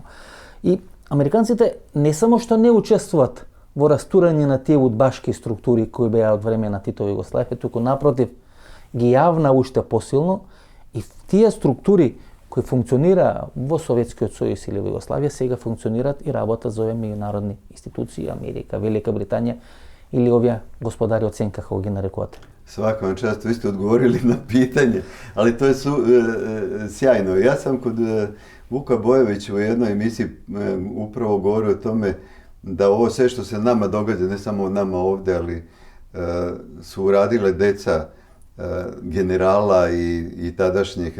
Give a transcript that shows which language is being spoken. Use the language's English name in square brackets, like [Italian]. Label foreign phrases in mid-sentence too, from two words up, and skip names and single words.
[Macedonian] И американците не само што не учествуваат во растурање на тие удбашки структури кои беа од време на Титова Југославија, туку напротив ги јавна уште посилно и тие структури кои функционира во Советскиот сојуз или во Југославија сега функционираат и работат за овие меѓународни институции, Америка, Велика Британија или овие господари оценка, како ги нарекувате? [Serbian] Svaka vam čast, vi ste odgovorili na pitanje, ali to je sjajno. Ja sam kod Vuka Bojovića u jednoj emisiji upravo govorio o tome da ovo sve što se nama događa, ne samo nama ovdje, ali su uradile deca generala i tadašnjih.